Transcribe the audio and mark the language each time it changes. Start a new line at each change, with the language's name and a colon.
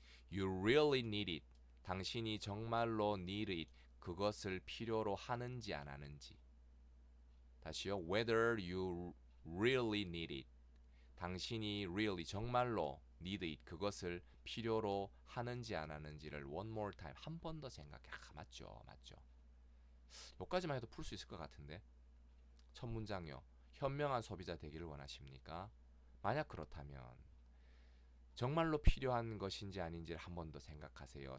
English: You really need it.
Korean: 당신이 정말로
English: need it.
Korean: 그것을 필요로 하는지 안 하는지. 다시요.
English: Whether you really need it.
Korean: 당신이
English: really
Korean: 정말로
English: need it.
Korean: 그것을 필요로 하는지 안 하는지를
English: one more time
Korean: 한 번 더 생각해. 맞죠. 여기까지만 해도 풀 수 있을 것 같은데. 첫 문장요. 현명한 소비자 되기를 원하십니까? 만약 그렇다면 정말로 필요한 것인지 아닌지를 한 번 더 생각하세요.